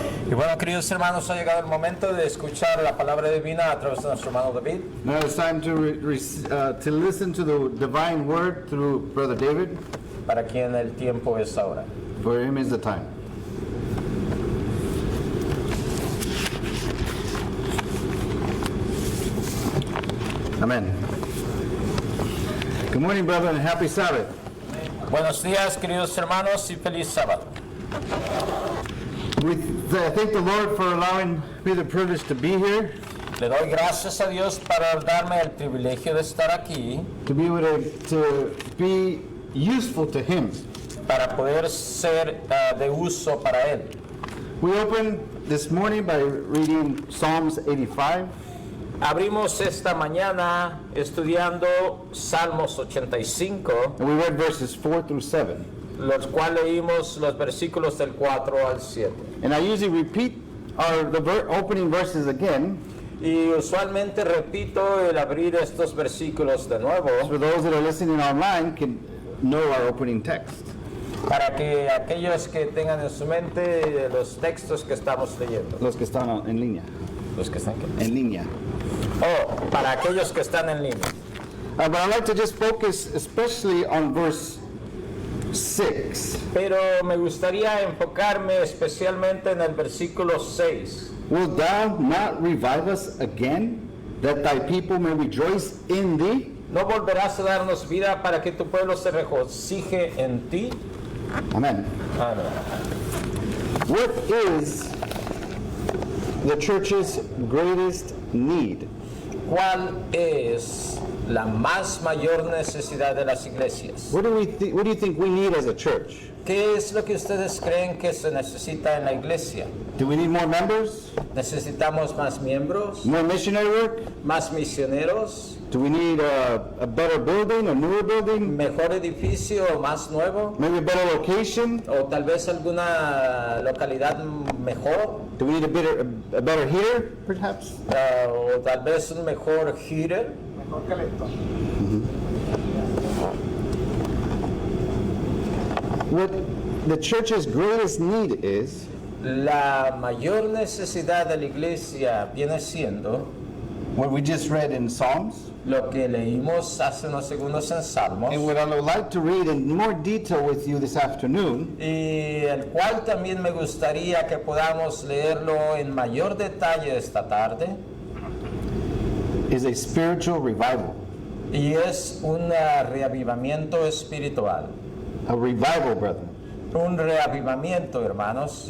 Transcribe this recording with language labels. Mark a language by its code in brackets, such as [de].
[es] Y bueno, queridos hermanos, ha llegado el momento de escuchar la palabra divina a través de nuestro hermano David. [en] Now it's time to listen to the divine word through Brother David. [es] Para quien el tiempo es ahora. [en] For him is the time. Amen. Good morning, brother, and happy Sabbath. [es] Buenos días, queridos hermanos, y feliz sábado. [en] I thank the Lord for allowing me the privilege to be here, [es] Le doy gracias a Dios para darme el privilegio de estar aquí, [en] to be able to be useful to Him. [es] para poder ser de uso para Él. [en] We opened this morning by reading Psalms 85. [es] Abrimos esta mañana estudiando Salmos 85, [en] And we read verses 4 through 7. [es] los cuales leímos los versículos del 4 al 7. [en] And I usually repeat the opening verses again [es] Y usualmente repito el abrir estos versículos de nuevo [en] for those that are listening online can know our opening text. [es] para que aquellos que tengan en su mente los textos que estamos leyendo. Los que están en línea. Los que están aquí. En línea. Oh, para aquellos que están en línea. [en] But I'd like to just focus especially on verse 6. [es] Pero me gustaría enfocarme especialmente en el versículo 6. [en] Wilt thou not revive us again, that thy people may rejoice in thee? [es] ¿No volverás a darnos vida para que tu pueblo se regocije en ti? [en] Amen. [es] Amén. [en] What is the church's greatest need? [es] ¿Cuál es la más mayor necesidad de las iglesias? [en] What do you think we need as a church? [es] ¿Qué es lo que ustedes creen que se necesita en la iglesia? [en] Do we need more members? [es] ¿Necesitamos más miembros? [en] More missionary work? [es] ¿Más misioneros? [en] Do we need a better building, a newer building? [es] ¿Mejor edificio o más nuevo? [en] Maybe a better location? [es] ¿O tal vez alguna localidad mejor? [en] Do we need a better heater, perhaps? [es] ¿O tal vez un mejor heater? [en] What the church's greatest need is [es] La mayor necesidad de la iglesia viene siendo [en] what we just read in Psalms, [es] lo que leímos hace unos segundos en Salmos, [en] and what I would like to read in more detail with you this afternoon [es] y el cual también me gustaría que podamos leerlo en mayor detalle esta tarde, [en] is a spiritual revival. [es] y es un reavivamiento espiritual. [en] A revival, brethren. [es] Un reavivamiento, hermanos.